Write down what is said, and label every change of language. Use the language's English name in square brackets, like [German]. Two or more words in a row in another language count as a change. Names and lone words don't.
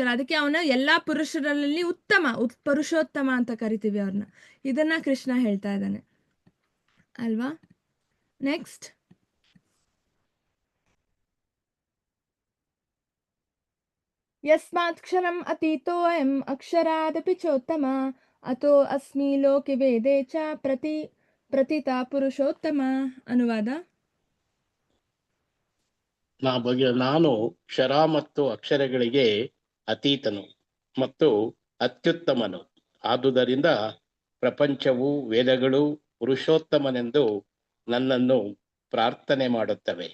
[Kannada] ಅದಕ್ಕೆ ಅವನು ಎಲ್ಲಾ ಪುರುಷರಲ್ಲಿ ಪುರುಷೋತ್ತಮ ಅಂತ ಕರಿತೀವಿ ಅವ್ರನ್ನ. ಇದನ್ನ ಕೃಷ್ಣ ಹೇಳ್ತಾ ಇದ್ದಾನೆ ಅಲ್ವಾ. [Sanskrit] ನೆಕ್ಸ್ಟ್, ಯಸ್ಮಾತ್ ಕ್ಷರಂ ಅತೀತೋ ಅಯಂ ಅಕ್ಷರಾದಪಿ ಚೋತ್ತಮ ಅಥೋ ಅಸ್ಮಿ ಲೋಕೆ ವೇದೇ ಚ ಪ್ರತಿತಾ ಪುರುಷೋತ್ತಮ. ಅನುವಾದ, [Kannada] ನಾನು ಕ್ಷರ ಮತ್ತು ಅಕ್ಷರಗಳಿಗೆ ಅತೀತನು ಮತ್ತು ಅತ್ಯುತ್ತಮನು. ಆದುದರಿಂದ ಪ್ರಪಂಚವು, ವೇದಗಳು ಪುರುಷೋತ್ತಮನೆಂದು ನನ್ನನ್ನು ಪ್ರಾರ್ಥನೆ ಮಾಡುತ್ತವೆ.